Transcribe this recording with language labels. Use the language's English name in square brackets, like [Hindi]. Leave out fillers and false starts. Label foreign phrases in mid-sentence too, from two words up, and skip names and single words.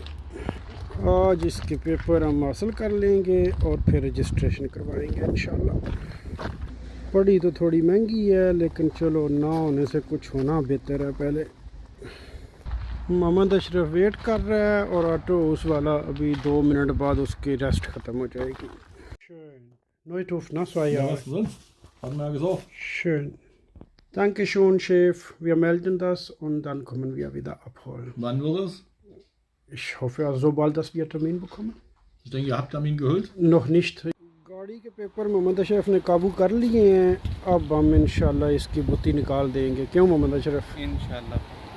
[Hindi] आज इसके पेपर हम हासिल कर लेंगे और फिर रजिस्ट्रेशन करवाएंगे इंशाल्लाह। पढ़ी तो थोड़ी महंगी है, लेकिन चलो ना होने से कुछ होना बेहतर है। पहले मोहम्मद अशरफ वेट कर रहा है और ऑटो उस वाला अभी 2 मिनट बाद उसकी रेस्ट ख़त्म हो जाएगी। [German] Danke schön, Chef. Wir melden das und dann kommen wir wieder abholen. Wann wird es? Ich hoffe also so bald, dass wir Termin bekommen. Ich denke, ihr habt Termin geholt? Noch nicht. [Hindi] गाड़ी के पेपर मोहम्मद अशरफ ने काबू कर लिए हैं। अब हम इंशाल्लाह इसकी बुत्ती निकाल देंगे। क्यों मोहम्मद अशरफ? इंशाल्लाह।